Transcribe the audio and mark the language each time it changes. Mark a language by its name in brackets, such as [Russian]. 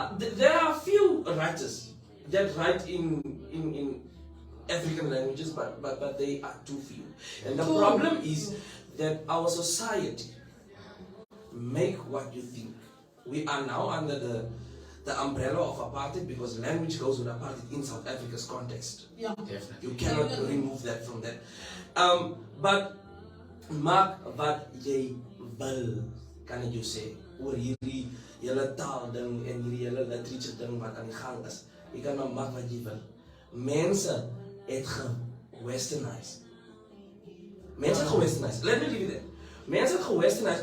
[English] There are few writers that write in African languages, but they are too few. And the problem is that our society make what you think. We are now under the umbrella of apartheid because language goes with apartheid in South Africa's context. Yeah, definitely. You cannot remove that from that. [Afrikaans] But maak wat jy wil, kan ek jou sê, oor hierdie hele taal ding en hierdie hele literature ding wat aan die gang is. Jy kan maar maak wat jy wil. Mense het ge-westernized. Mense het ge-westernized. [English] Let me leave it there. [Afrikaans] Mense het ge-westernized.